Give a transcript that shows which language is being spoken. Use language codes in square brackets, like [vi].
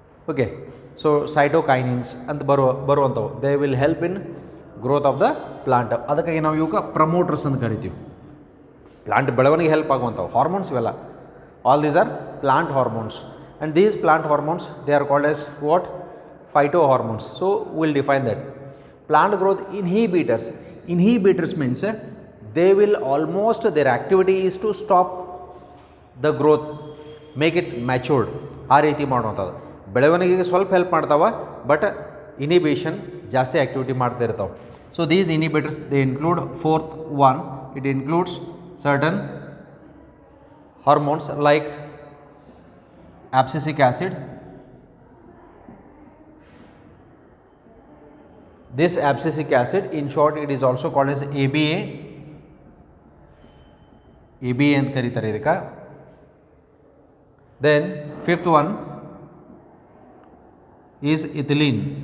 [en] Okay, so cytokinins [kn] ಅಂತ ಬರುವಂಥವು [en] They will help in growth of the plant. [kn] ಅದಕ್ಕಾಗಿ ನಾವು ಇವಾಗ ಪ್ರಮೋಟರ್ಸ್ ಅಂತ ಕರಿತೀವಿ. ಪ್ಲಾಂಟ್ ಬೆಳವಣಿಗೆ ಹೆಲ್ಪ್ ಆಗುವಂಥವು ಹಾರ್ಮೋನ್ಸ್ ಇವೆಲ್ಲ. [en] All these are plant hormones, and these plant hormones they are called as what? Phyto hormones. So will define that. Plant growth inhibitors means they will almost their activity is to stop the growth, make it matured. [kn] ಆ ರೀತಿ ಮಾಡುವಂಥದ್ದು ಬೆಳವಣಿಗೆಗೆ ಸ್ವಲ್ಪ help ಮಾಡ್ತಾವೆ, but ಇನಿಬಿಷನ್ ಜಾಸ್ತಿ activity ಮಾಡ್ತಾ ಇರ್ತಾವೆ. [en] So these inhibitors they include fourth one, it includes certain hormones like abscisic acid. This abscisic acid, in short it is also called as ABA [kn] ಅಂತ ಕರೀತಾರೆ ಇದಕ್ಕೆ. [en] Then fifth one is ethylene.